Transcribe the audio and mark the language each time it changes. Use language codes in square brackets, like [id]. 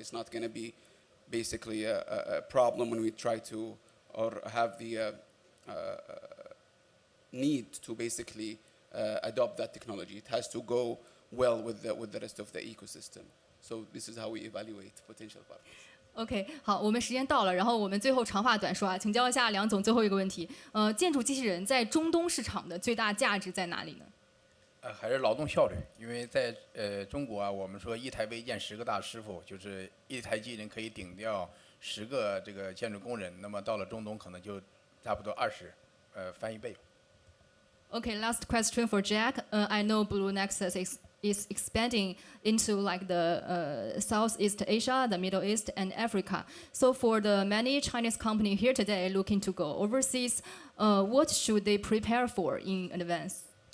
[en] It's not going to be basically a problem when we try to or have the need to basically adopt that technology. It has to go well with the rest of the ecosystem. So this is how we evaluate potential partners. [zh] OK， 好，我们时间到了，然后我们最后长话短说啊，请教一下梁总最后一个问题。建筑机器人在中东市场的最大价值在哪里呢？还是劳动效率，因为在中国啊，我们说一台微建10个大师傅，就是一台机器人可以顶掉10个这个建筑工人。那么到了中东，可能就差不多20，翻一倍。 [en] Okay, last question for Jack. I know BlueNexus is expanding into like the Southeast Asia, the Middle East, and Africa. So for the many Chinese companies here today looking to go overseas, what should they prepare for in advance?